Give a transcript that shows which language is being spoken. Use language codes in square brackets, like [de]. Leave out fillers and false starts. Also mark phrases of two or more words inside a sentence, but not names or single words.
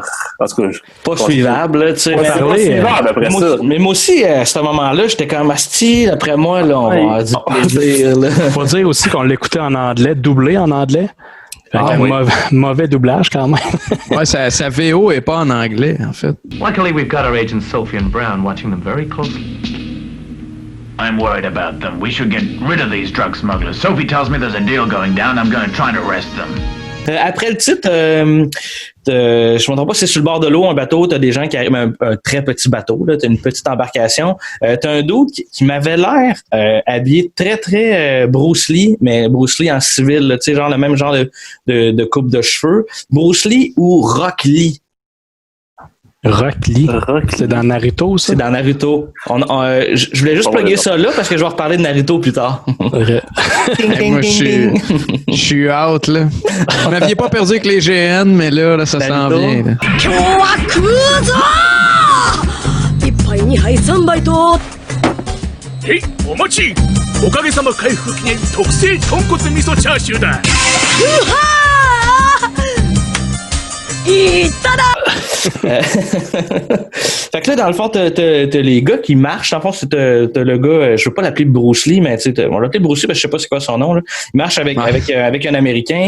[fr] pas suivables, tu sais. Pas suivables après ça. Mais moi aussi, à ce moment-là, j'étais comme après moi, là, on va avoir du plaisir. Faut dire aussi qu'on l'écoutait en anglais, doublé en anglais. Mauvais doublage quand même. Ouais, sa VO est pas en anglais, en fait. [en] Luckily, we've got our agent Sophie and Brown watching them very closely. I'm worried about them. We should get rid of these drug smugglers. Sophie tells me there's a deal going down. I'm going to try to arrest them. [fr] Après le titre, je me trompe pas, c'est sur le bord de l'eau, un bateau, t'as des gens qui arrivent, un très petit bateau, là, t'as une petite embarcation. T'as un dude qui m'avait l'air habillé très, très Bruce Lee, mais Bruce Lee en civil, tu sais, genre le même genre de coupe de cheveux. Bruce Lee ou Rock Lee? Rock Lee. C'est dans Naruto, ça? C'est dans Naruto. Je voulais juste plugger ça là parce que je vais reparler de Naruto plus tard. Moi, je suis out, là. Vous m'aviez pas perdu avec les GN, mais là ça s'en vient. Là. [ja] ヘイ、お待ち! お陰様 快復 記念 特製 豚骨 味噌 チャーシュー だ! [fr] Fait que là, dans le fond, t'as les gars qui marchent. En fond, t'as le gars, je veux pas l'appeler Bruce Lee, mais on l'appelle Bruce Lee parce que je sais pas c'est quoi son nom. Là. Il marche avec un Américain.